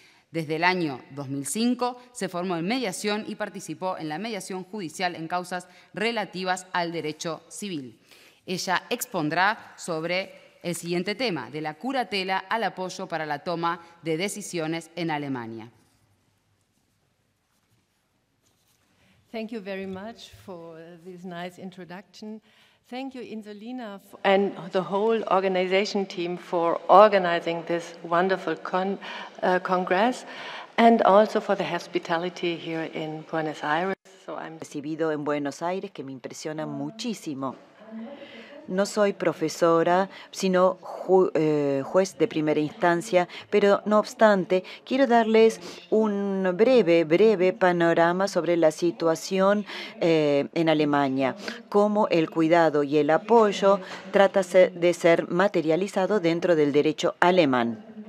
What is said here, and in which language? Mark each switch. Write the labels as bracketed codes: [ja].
[es] Desde el año 2005 se formó en mediación y participó en la mediación judicial en causas relativas al derecho civil. Ella expondrá sobre el siguiente tema, de la curatela al apoyo para la toma de decisiones en Alemania. [en] Thank you very much for this nice introduction. Thank you, Insulina, and the whole organization team for organizing this wonderful congress, and also for the hospitality here in Buenos Aires. [es] Recibido en Buenos Aires, que me impresiona muchísimo. No soy profesora, sino juez de primera instancia, pero no obstante, quiero darles un breve panorama sobre la situación en Alemania, cómo el cuidado y el apoyo trata de ser materializado dentro del derecho alemán.